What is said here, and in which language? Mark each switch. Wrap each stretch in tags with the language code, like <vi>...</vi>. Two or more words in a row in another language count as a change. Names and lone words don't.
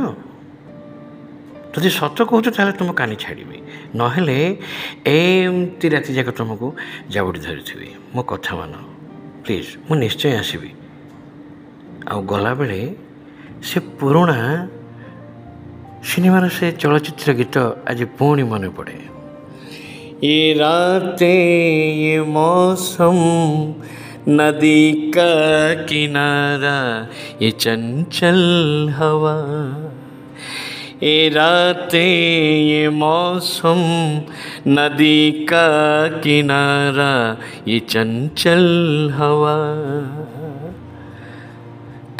<or>ଯଦି ସତ କହୁଛ ତାହେଲେ ତୁମ କାନି ଛାଡ଼ିବି, ନହେଲେ ଏମିତି ରାତି ଯାକ ତୁମକୁ ଜାବୁଡ଼ି ଧରିଥିବି। ମୋ କଥା ମାନ ପ୍ଲିଜ୍, ମୁଁ ନିଶ୍ଚୟ ଆସିବି। ଆଉ ଗଲାବେଳେ ସେ ପୁରୁଣା ସିନେମାର ସେ ଚଳଚ୍ଚିତ୍ର ଗୀତ ଆଜି ପୁଣି ମନେ ପଡ଼େ।</or> <hi>ये रातें ये मौसम नदी का किनारा ये चंचल हवा। ये रातें ये मौसम नदी का किनारा ये चंचल हवा।</hi>